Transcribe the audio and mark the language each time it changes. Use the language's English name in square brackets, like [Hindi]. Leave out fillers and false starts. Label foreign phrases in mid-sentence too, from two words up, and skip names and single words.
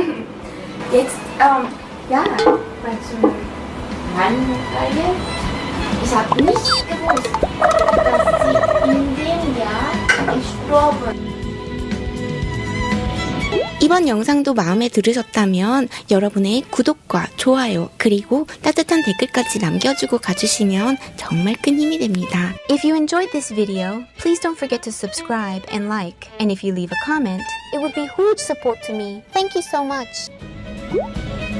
[German] Jetzt, ja, mal zu meiner Geige. Ich habe nicht gewusst, dass sie in dem Jahr gestorben. [Korean] 이번 영상도 마음에 들으셨다면 여러분의 구독과 좋아요 그리고 따뜻한 댓글까지 남겨주고 가주시면 정말 큰 힘이 됩니다. [English] If you enjoyed this video, please don't forget to subscribe and like. And if you leave a comment, it would be huge support to me. Thank you so much.